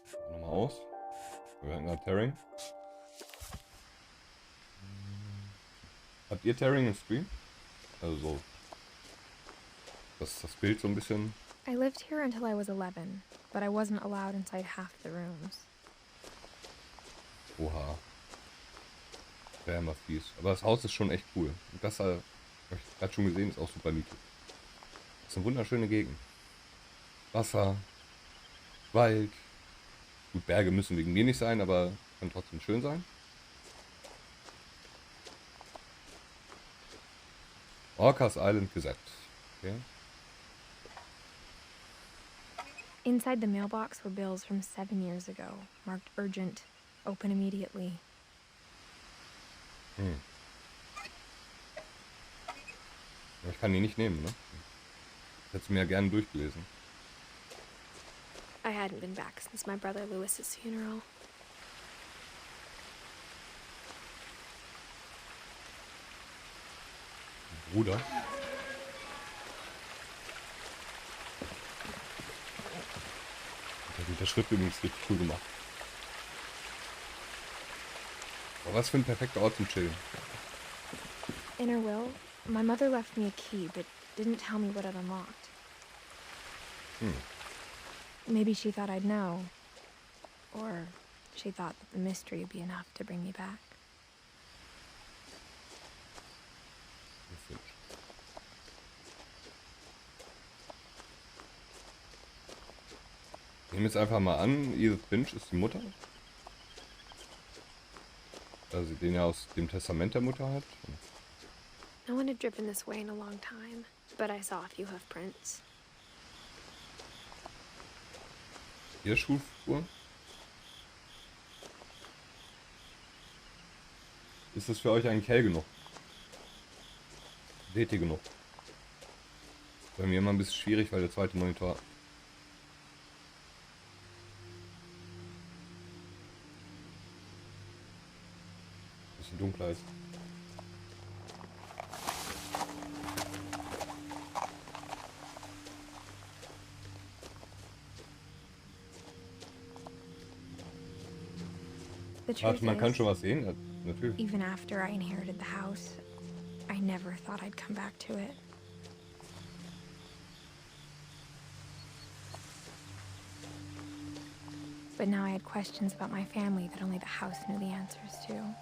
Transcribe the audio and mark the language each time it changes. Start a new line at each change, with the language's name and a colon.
German: Nochmal aus. Wir hatten gerade Tearing. Habt ihr Tearing im Stream? Also so. Das Bild so ein bisschen.
English: I lived here until I was 11, but I wasn't allowed inside half the rooms.
German: Oha. Wäre immer fies. Aber das Haus ist schon echt cool. Und das habe ich gerade schon gesehen, ist auch super niedlich. Das ist eine wunderschöne Gegend. Wasser, Wald. Gut, Berge müssen wegen mir nicht sein, aber kann trotzdem schön sein. Orcas Island gesagt. Okay.
English: Inside the mailbox were bills from 7 years ago, marked urgent, open immediately.
German: Aber ich kann die nicht nehmen, ne? Ich hätte es mir ja gerne durchgelesen.
English: I hadn't been back since my brother Lewis's funeral.
German: Bruder. Der Schritt übrigens richtig cool gemacht. Aber was für ein perfekter Ort zum Chillen.
English: In her will, my mother left me a key, but didn't tell me what it unlocked. Maybe she thought I'd know. Or she thought that the mystery would be enough to bring me back.
German: Ich nehme jetzt einfach mal an, Edith Finch ist die Mutter. Da sie den ja aus dem Testament der Mutter hat.
English: No one had driven this way in a long time, but I saw a few hoof prints.
German: Hier Schuhspur. Ist das für euch eigentlich hell genug? Seht ihr genug? Bei mir immer ein bisschen schwierig, weil der zweite Monitor ein bisschen dunkler ist.
English: The truth
German: Warte, man kann
English: is,
German: schon was sehen? Ja, natürlich.
English: even after I inherited the house, I never thought I'd come back to it. But now I had questions about my family that only the house knew the answers to.